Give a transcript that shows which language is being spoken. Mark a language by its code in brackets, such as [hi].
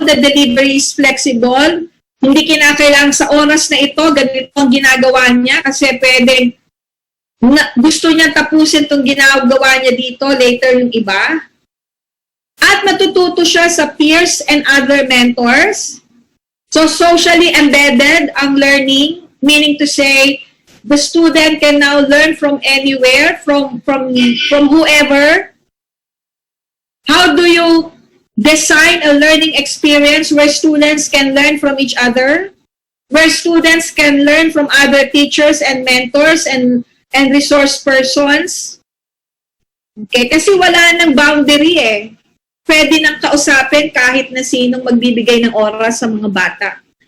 [en] The delivery is flexible. [tl] Hindi kinakailangan sa oras na ito, ganito ang ginagawa niya kasi pwedeng gusto niya tapusin itong ginagawa niya dito, later yung iba. At matututo siya sa [en] peers and other mentors. So, socially embedded ang learning, meaning to say, the student can now learn from anywhere, from whoever. How do you design a learning experience where students can learn from each other? Where students can learn from other teachers and mentors and resource persons. [tl] Okay, kasi wala nang boundary Pwede nang kausapin kahit na sinong magbibigay ng oras sa mga bata.